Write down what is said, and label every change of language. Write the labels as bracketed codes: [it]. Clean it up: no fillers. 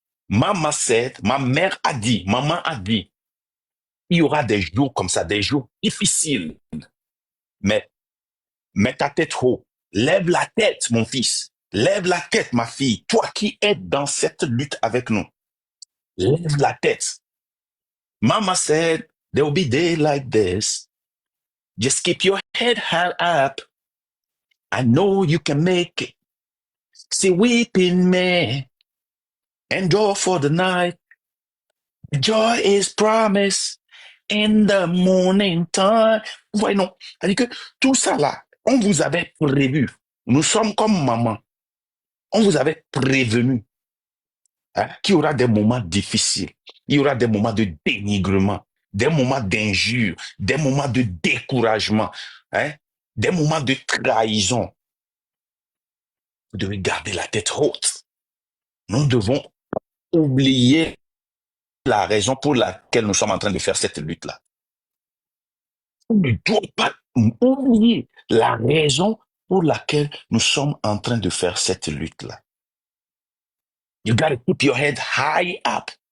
[en] Maman said, [fr] ma mère a dit, maman a dit, il y aura des jours comme ça, des jours difficiles. Mais mets ta tête haut. Lève la tête, mon fils. Lève la tête, ma fille. Toi qui es dans cette lutte avec nous. Lève la tête. [en] Mama said, there will be days like this. Just keep your head high up. I know you can make it. See, weeping may endure for the night. Joy is promised in the morning time. [fr] Voyez, non. C'est-à-dire que tout ça là, on vous avait prévu. Nous sommes comme maman. On vous avait prévenu qu'il y aura des moments difficiles. Il y aura des moments de dénigrement, des moments d'injure, des moments de découragement, des moments de trahison. Vous devez garder la tête haute. Nous devons oublier la raison pour laquelle nous sommes en train de faire cette lutte-là. On ne doit pas oublier la raison pour laquelle nous sommes en train de faire cette lutte-là. [en] You gotta keep your head high up.